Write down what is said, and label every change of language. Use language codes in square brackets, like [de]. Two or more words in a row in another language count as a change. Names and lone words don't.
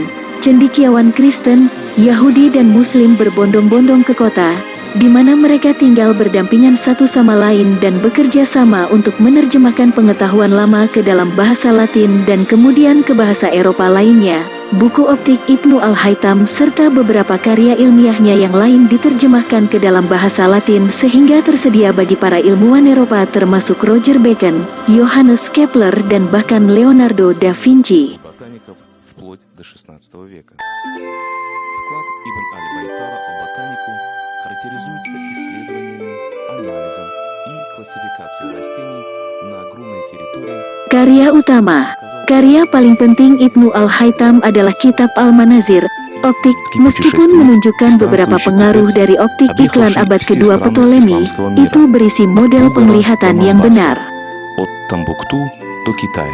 [id] Cendekiawan Kristen, Yahudi dan Muslim berbondong-bondong ke kota, di mana mereka tinggal berdampingan satu sama lain dan bekerja sama untuk menerjemahkan pengetahuan lama ke dalam bahasa Latin dan kemudian ke bahasa Eropa lainnya. Buku optik Ibnu Al-Haytham serta beberapa karya ilmiahnya yang lain diterjemahkan ke dalam bahasa Latin sehingga tersedia bagi para ilmuwan Eropa termasuk Roger Bacon, Johannes Kepler dan bahkan Leonardo da Vinci. [ru] Вклад Ибн Аль-Байтара в ботанику характеризуется исследованиями, анализом и классификацией растений на огромной территории. [id] Karya utama. Karya paling penting Ibnu Al-Haytham adalah kitab Al-Manazir, optik, meskipun menunjukkan beberapa pengaruh dari optik iklan abad kedua Ptolemy, itu berisi model penglihatan yang benar. [ru] От Тамбукту до Китая.